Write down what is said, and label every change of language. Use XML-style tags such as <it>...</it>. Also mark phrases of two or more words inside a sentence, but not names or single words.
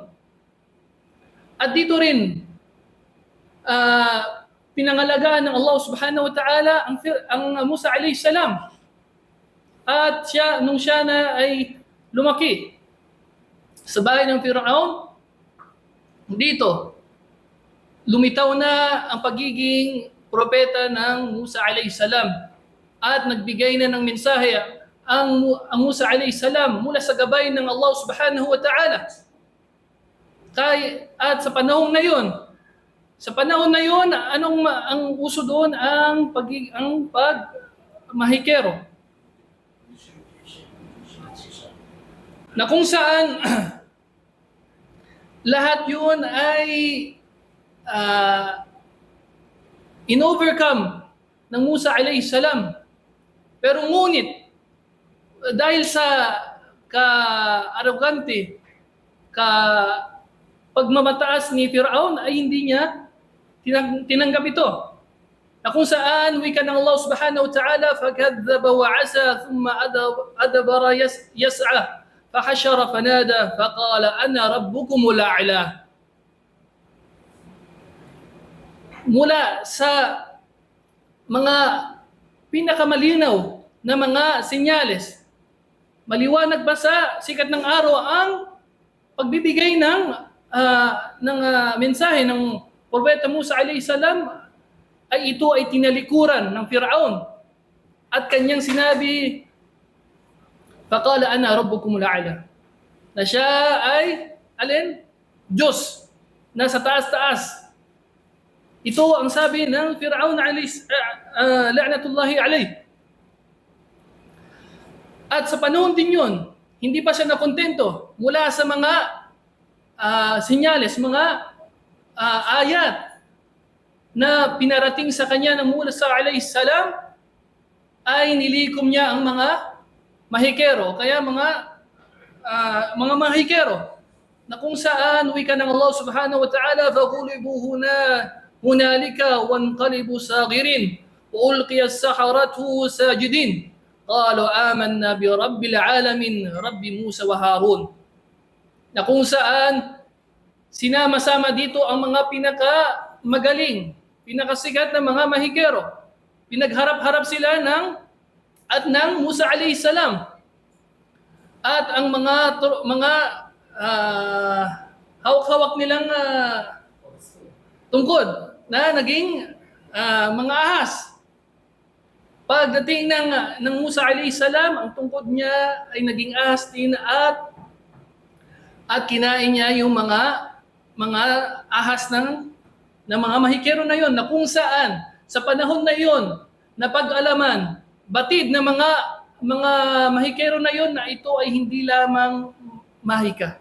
<tl>At dito rin pinangalagaan ng Allah</tl> <ar>سبحانه وتعالى</ar> <tl>ang Musa</tl> <ar>عليه السلام.</ar> <tl>At nung siya na ay lumaki sa bahay ng Firaun, dito lumitaw na ang pagiging propeta ng Musa</tl> <ar>عليه السلام</ar> <tl>at nagbigay na ng mensahe ang Musa</tl> <ar>عليه السلام</ar> <tl>mula sa gabay ng Allah</tl> <ar>سبحانه وتعالى.</ar> <tl>At sa panahon na yun, ang uso doon ang pagmahikero. Na kung saan lahat yun ay in-overcome ng Musa</tl> <ar>عليه السلام.</ar> <tl>Pero ngunit, dahil sa ka-arrogante, pagmamataas ni Firaun ay hindi niya tinanggap ito. Na kung saan wika ng Allah</tl> <ar>سبحانه وتعالى, فَكَذَّبَ وَعَسَى ثُمَّ أَدْبَرَ يَسْعَى فَحَشَرَ فَنَادَى فَقَالَ أَنَا رَبُّكُمُ الْأَعْلَى.</ar> <tl>Mula sa mga pinakamalinaw na mga senyales, maliwanag ba sa sikat ng araw ang pagbibigay ng mensahe ng Propeta Musa</tl> <ar>عليه السلام,</ar> <tl>ay ito ay tinalikuran ng Firaun at kanyang sinabi,</tl> <ar>فقال أنا ربكم الأعلى,</ar> <tl>na siya ay Diyos na sa taas-taas. Ito ang sabi ng Firaun</tl> <ar>لعنة الله عليه.</ar> <tl>At sa panahon din yun, hindi pa siya nakontento mula sa mga senyales, mga ayat na pinarating sa kanya ng Musa</tl> <ar>عليه السلام,</ar> <tl>ay nilikom niya ang mga mahikero. Kaya mga mahikero na kung saan wika ng Allah</tl> <ar>سبحانه وتعالى, فَغُلِبُوا هُنَالِكَ وَانْقَلِبُوا صَاغِرِينَ وَأُلْقِيَ السَّحَرَةُ سَاجِدِينَ قَالُوا آمَنَّا بِرَبِّ الْعَالَمِينَ رَبِّ مُوسَى وَهَارُونَ.</ar> <tl>Na kung saan sinama-sama dito ang mga pinakamagaling, pinakasikat na mga mahikero. Pinagharap-harap sila ng Musa</tl> <ar>عليه السلام.</ar> <tl>At ang mga hawak-hawak nilang tungkod na naging mga ahas. Pagdating ng Musa</tl> <ar>عليه السلام,</ar> <tl>ang tungkod niya ay naging ahas din at kinain niya yung mga ahas ng mga mahikero na yon, na kung saan sa panahon na yon napag-alaman, batid na mga mahikero na yon na ito ay hindi lamang mahika.</tl>